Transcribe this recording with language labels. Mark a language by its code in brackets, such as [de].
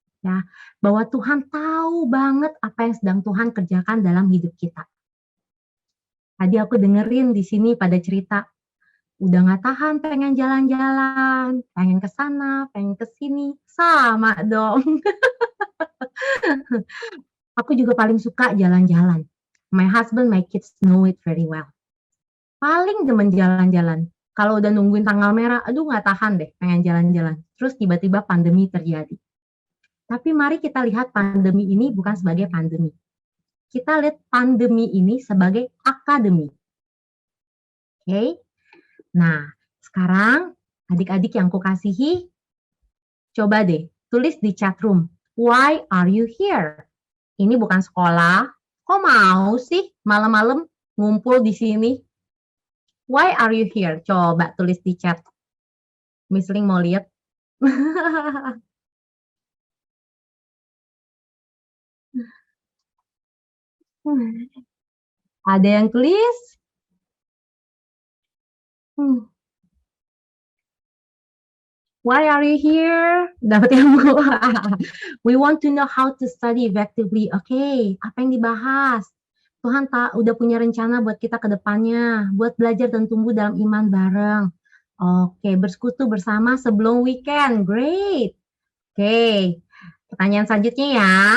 [id] Ya, bahwa Tuhan tahu banget apa yang sedang Tuhan kerjakan dalam hidup kita. Tadi aku dengerin di sini pada cerita, udah nggak tahan pengen jalan-jalan, pengen ke sana, pengen ke sini, sama dong. Aku juga paling suka jalan-jalan. [en] My husband, my kids know it very well. [id] Paling demen jalan-jalan. Kalau udah nungguin tanggal merah, aduh nggak tahan deh pengen jalan-jalan. Terus tiba-tiba pandemi terjadi. Tapi mari kita lihat pandemi ini bukan sebagai pandemi. Kita lihat pandemi ini sebagai akademi. Oke? Nah, sekarang adik-adik yang kukasihi, coba deh tulis di chat room. [en] Why are you here? [id] Ini bukan sekolah. Kok mau sih malam-malam ngumpul di sini? [en] Why are you here? [id] Coba tulis di chat. Miss Ling mau lihat. Ada yang tulis? [en] Why are you here? [id] Dapat ilmu. [en] We want to know how to study effectively. [id] Oke, apa yang dibahas? Tuhan udah punya rencana buat kita ke depannya, buat belajar dan tumbuh dalam iman bareng. Oke, bersekutu bersama sebelum weekend. [en] Great. [id] Oke, pertanyaan selanjutnya ya.